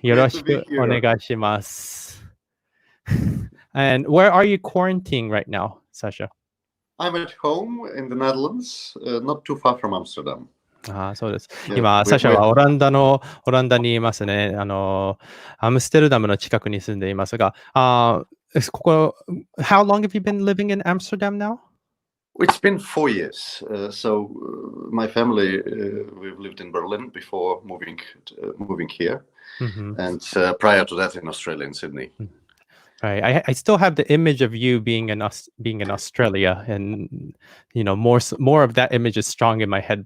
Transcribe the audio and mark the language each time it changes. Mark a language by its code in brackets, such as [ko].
[ja] よろしくお願いします。 [en] And where are you quarantining right now, Sasha? I'm at home in the Netherlands, not too far from Amsterdam. [ja] そうです。今、サシャはオランダにいますね。アムステルダムの近くに住んでいますが、 [en] How long have you been living in Amsterdam now? It's been 4 years. So my family, we've lived in Berlin before moving here, and prior to that in Australia, in Sydney. Right. I still have the image of you being in Australia, and more of that image is strong in my head.